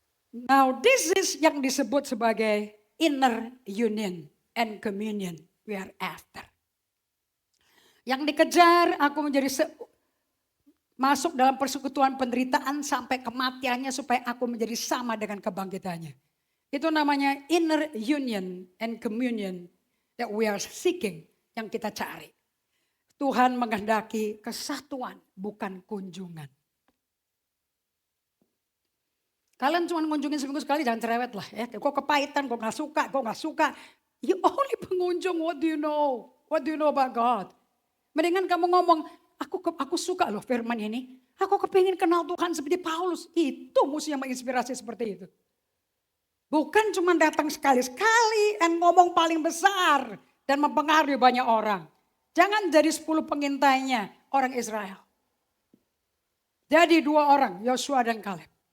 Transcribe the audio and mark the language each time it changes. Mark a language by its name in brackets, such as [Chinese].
[English] Now this is [Indonesian] yang disebut sebagai [English] inner union and communion we are after. [Indonesian] Yang dikejar aku menjadi masuk dalam persekutuan penderitaan sampai kematiannya supaya aku menjadi sama dengan kebangkitannya. Itu namanya [English] inner union and communion that we are seeking. [Indonesian] Yang kita cari. Tuhan menghendaki kesatuan bukan kunjungan. Kalian cuma ngunjungin seminggu sekali, jangan cerewet lah ya. Kok kepahitan, kok gak suka. [English] You only pengunjung, what do you know? What do you know about God? [Indonesian] Mendingan kamu ngomong, aku suka loh firman ini. Aku kepingin kenal Tuhan seperti Paulus. Itu musuh yang menginspirasi seperti itu. Bukan cuma datang sekali-sekali dan ngomong paling besar dan mempengaruhi banyak orang. Jangan jadi 10 pengintainya orang Israel. Jadi 2 orang, Yosua dan Kaleb.